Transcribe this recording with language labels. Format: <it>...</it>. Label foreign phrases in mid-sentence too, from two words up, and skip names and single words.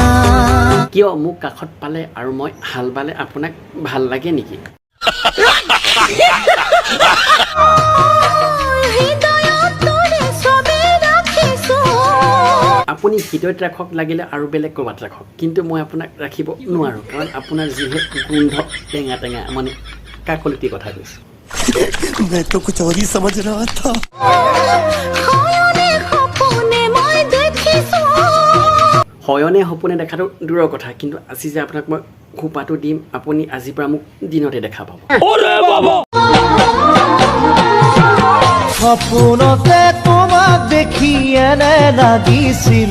<as>কিয় মোক কাষত পালে আৰু মই হাল বালে আপোনাক ভাল লাগে নেকি আপুনি হৃদয়ত ৰাখক লাগিলে আৰু বেলেগ ক'ৰবাত ৰাখক কিন্তু মই আপোনাক ৰাখিব নোৱাৰোঁ কাৰণ আপোনাৰ যিহে গোন্ধ টেঙা টেঙা মানে কাকলিটি কথা কৈছোঁ</as> <hi>मैं तो कुछ और ही समझ रहा था</hi> <as>হয়নে সপোনে দেখাটো দূৰৰ কথা কিন্তু আজি যে আপোনাক মই খোপাটো দিম আপুনি আজিৰ পৰা মোক দিনতে দেখা পাব সপোনতে তোমাক দেখি এনে লাগিছিল</as>